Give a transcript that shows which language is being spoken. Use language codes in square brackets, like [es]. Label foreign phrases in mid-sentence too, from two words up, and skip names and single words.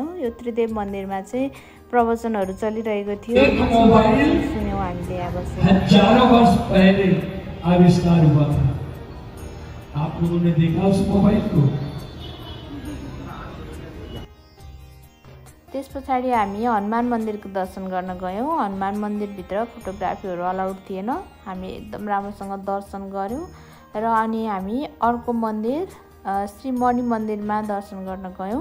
[ne] यो त्रिदेव मन्दिरमा चाहिँ प्रवचनहरू चलिरहेको थियो, सुन्यौँ हामीले यहाँ बसेर। [hi] हजारों वर्ष पहले आविष्कार हुआ था। आप लोगों ने देखा उस मोबाइल को? [ne] त्यस पछाडि हामी हनुमान मन्दिरको दर्शन गर्न गयौँ। हनुमान मन्दिरभित्र फोटोग्राफीहरू अलाउड थिएन। हामी एकदम राम्रोसँग दर्शन गऱ्यौँ र अनि हामी अर्को मन्दिर श्री मणि मन्दिरमा दर्शन गर्न गयौँ।